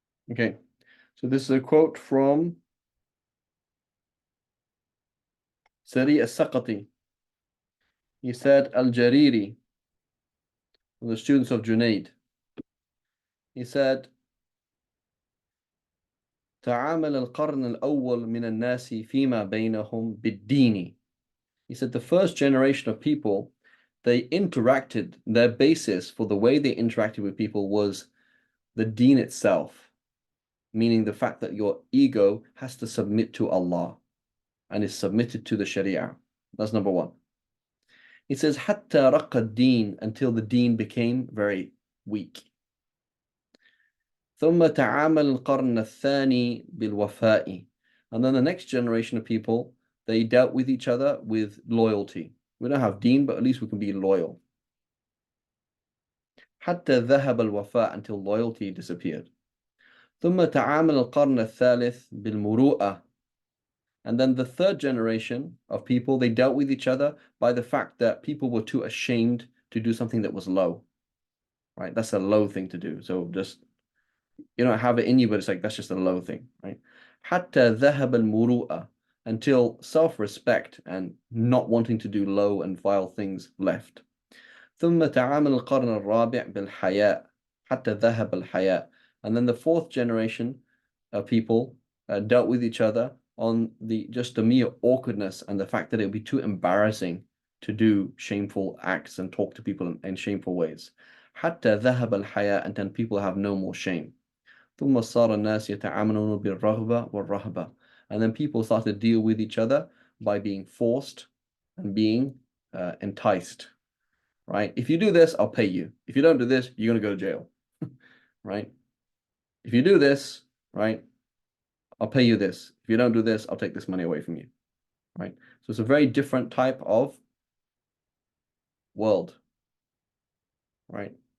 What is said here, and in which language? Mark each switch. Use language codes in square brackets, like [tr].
[en] Okay, so this is a quote from Sari as-Saqati. He said, Al-Jariri, the students of Junaid. He said, [ar] تعامل القرن الأول من الناس فيما بينهم بالدين. [en] He said the first generation of people, they interacted, their basis for the way they interacted with people was the deen itself, meaning the fact that your ego has to submit to Allah and is submitted to the Sharia. That's number one. He says, [ar] حتى رق الدين, [en] until the deen became very weak. [ar] ثم تعامل القرن الثاني بالوفاء. [en] And then the next generation of people, they dealt with each other with loyalty. We don't have deen, but at least we can be loyal. [ar] حتى ذهب الوفاء, [en] until loyalty disappeared. [ar] ثم تعامل القرن الثالث بالمروءة. [en] And then the third generation of people, they dealt with each other by the fact that people were too ashamed to do something that was low. Right? That's a low thing to do. So just, you don't have it in you, but it's like, that's just a low thing, right? [ar] حتى ذهب المروءة, [en] until self-respect and not wanting to do low and vile things left. [ar] ثم تعامل القرن الرابع بالحياء حتى ذهب الحياء. [en] And then the fourth generation of people dealt with each other on just the mere awkwardness and the fact that it would be too embarrassing to do shameful acts and talk to people in shameful ways. [ar] حتى ذهب الحياء, [en] and then people have no more shame. [ar] ثم صار الناس يتعاملون بالرغبة والرهبة. [en] And then people started to deal with each other by being forced and being enticed, right? If you do this, I'll pay you. If you don't do this, you're going to go to jail, right? If you do this, right, I'll pay you this. If you don't do this, I'll take this money away from you, right? So it's a very different type of world, right?